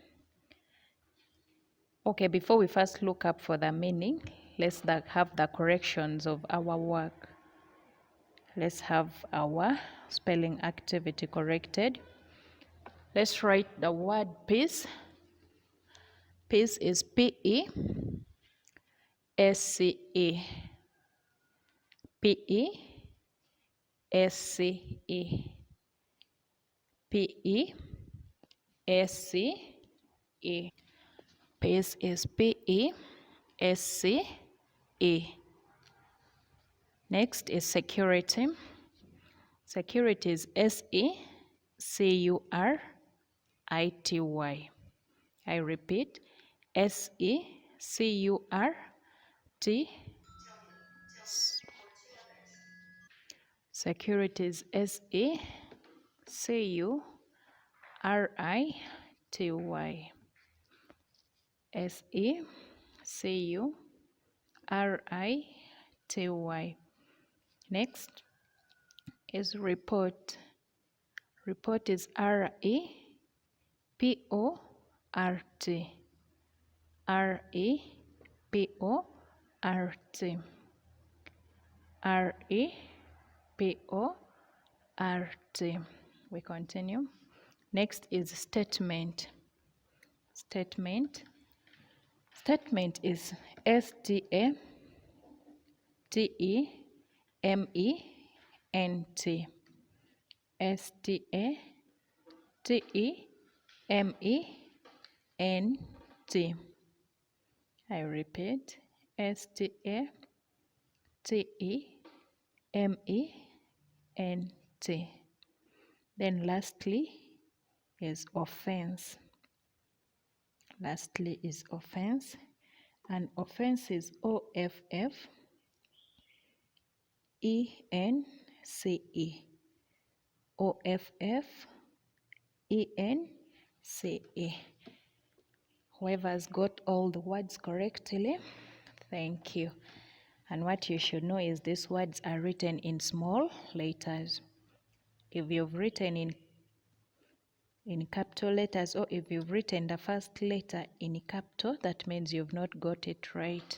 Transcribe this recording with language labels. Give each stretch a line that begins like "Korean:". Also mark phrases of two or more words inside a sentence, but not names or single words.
English: Okay, before we first look up for the meaning, let's have the corrections of our work. Let's have our spelling activity corrected. Let's write the word peace. Peace is P-E-S-C-E. P-E-S-C-E. P-E-S-C-E. Peace is P-E-S-C-E. Next is security. Security is S-E-C-U-R-I-T-Y. I repeat, S-E-C-U-R-T. Security is S-E-C-U-R-I-T-Y. S-E-C-U-R-I-T-Y. Next is report. Report is R-E-P-O-R-T. R-E-P-O-R-T. R-E-P-O-R-T. We continue. Next is statement. Statement. Statement is S-T-A-T-E-M-E-N-T. S-T-A-T-E-M-E-N-T. I repeat, S-T-A-T-E-M-E-N-T. Then lastly is offense. Lastly is offense. And offense is O-F-F-E-N-C-E. O-F-F-E-N-C-E. Whoever's got all the words correctly, thank you. And what you should know is these words are written in small letters. If you've written in capital letters, or if you've written the first letter in capital, that means you've not got it right.